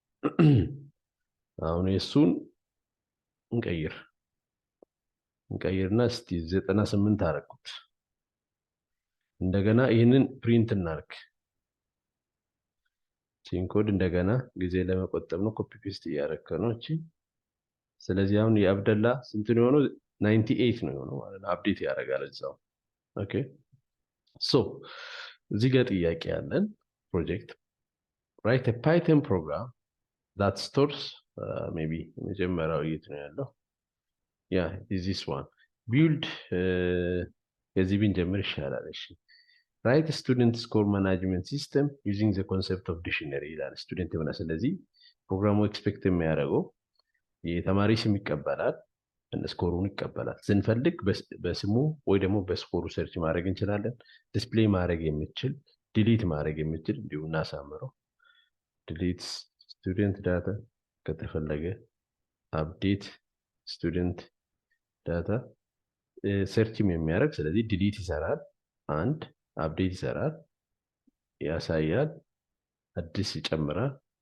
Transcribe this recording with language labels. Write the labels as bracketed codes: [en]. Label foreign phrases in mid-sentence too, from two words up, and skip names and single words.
[am] አሁን የሱን እንቀይርና እስቲ 98 አደረኩት። እንደገና ይህንን ፕሪንት እናርግ። ሲንኮድ እንደገና ጊዜ ለመቆጠብ ነው። [en] copy paste [am] እያደረከ ነው እቺ። ስለዚህ አሁን የአብደላ ስንት ነው የሆነው? 98 ነው የሆነው ማለት ነው። አፕዴት ያደርጋል እዛው። [en] okay so [am] እዚህ ጋር ጥያቄ ያለን ፕሮጀክት [en] write a python program that stores maybe [am] መጀመሪያው የት ነው ያለው? [en] is this one build [am] የዚህ ብንጀምር ይሻላል። እሺ [en] write a student score management system using the concept of dictionary [am] ይላል። ስቱደንት የሆነ ስለዚህ ፕሮግራሙ ኤክስፔክት የሚያደርገው የተማሪ ስም ይቀበላል፣ ስኮሩን ይቀበላል። ስንፈልግ በስሙ ወይ ደግሞ በስኮሩ ሰርች ማድረግ እንችላለን። ዲስፕሌይ ማድረግ የሚችል ዲሊት ማድረግ የሚችል እንዲሁ እናሳምረው። [en] delete student data [am] ከተፈለገ [en] update student data [am] ሰርችም የሚያደርግ ስለዚህ ዲሊት ይሰራል፣ አንድ አፕዴት ይሰራል፣ ያሳያል፣ አዲስ ይጨምራል፣